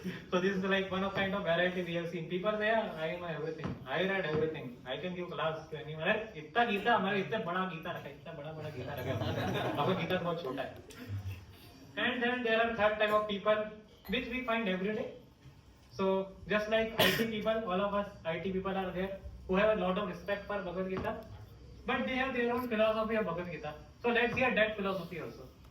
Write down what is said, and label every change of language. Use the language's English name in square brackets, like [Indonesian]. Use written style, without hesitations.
[English] So this is like one of kind of variety we have seen. People say I know everything, I read everything, I can give class to anyone. [Hindi] अरे इतना गीता हमारे इतना बड़ा गीता रखा है, इतना बड़ा गीता रखा है. आपका गीता बहुत छोटा है. [English] And then there are third type of people which we find every day. So just like IT people, all of us IT people are there who have a lot of respect for Bhagavad Gita, but they have their own philosophy of Bhagavad Gita. So let's hear that philosophy also.